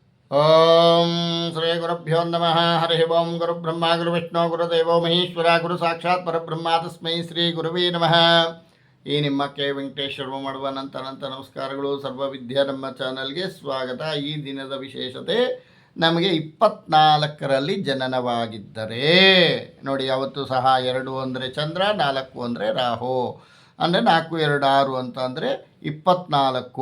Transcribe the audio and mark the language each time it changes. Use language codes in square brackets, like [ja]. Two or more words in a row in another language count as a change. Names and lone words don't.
[sa] ಓಂ ಶ್ರೀ ಗುರುಭ್ಯೋ ನಮಃ. ಹರಿ ಓಂ. ಗುರುಬ್ರಹ್ಮ ಗುರುವಿಷ್ಣು ಗುರುದೇವೋ ಮಹೇಶ್ವರ ಗುರು ಸಾಕ್ಷಾತ್ ಪರಬ್ರಹ್ಮ ತಸ್ಮೈ ಶ್ರೀ ಗುರುವೇ ನಮಃ. [kn] ಈ ನಿಮ್ಮ ಕೆ ವೆಂಕಟೇಶ್ವರ ಮಾಡುವ ಅನಂತ ನಮಸ್ಕಾರಗಳು. ಸರ್ವವಿದ್ಯಾ ನಮ್ಮ ಚಾನಲ್ಗೆ ಸ್ವಾಗತ. ಈ ದಿನದ ವಿಶೇಷತೆ, ನಮಗೆ 24ರಲ್ಲಿ ಜನನವಾಗಿದ್ದರೆ ನೋಡಿ, ಯಾವತ್ತೂ ಸಹ 2 ಅಂದರೆ ಚಂದ್ರ, 4 ಅಂದರೆ ರಾಹು, ಅಂದರೆ 4, 2, 6 ಅಂತ ಅಂದರೆ 24.